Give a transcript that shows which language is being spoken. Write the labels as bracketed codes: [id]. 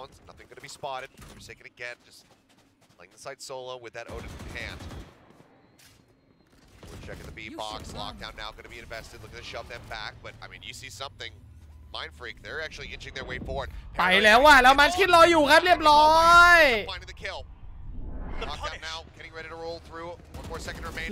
[en] Nothing going to be spotted. Forsaken again, just playing the side solo with that Odin in hand. We're checking the B box. Lockdown now going to be invested. Looking to shove them back, but I mean, you see something. Mind Freak, they're actually inching their way forward. [th] ไปแล้วว่ะแล้วมันคิดรออยู่ครับเรียบร้อย [en] Lockdown now, getting ready to roll through. One more second remaining.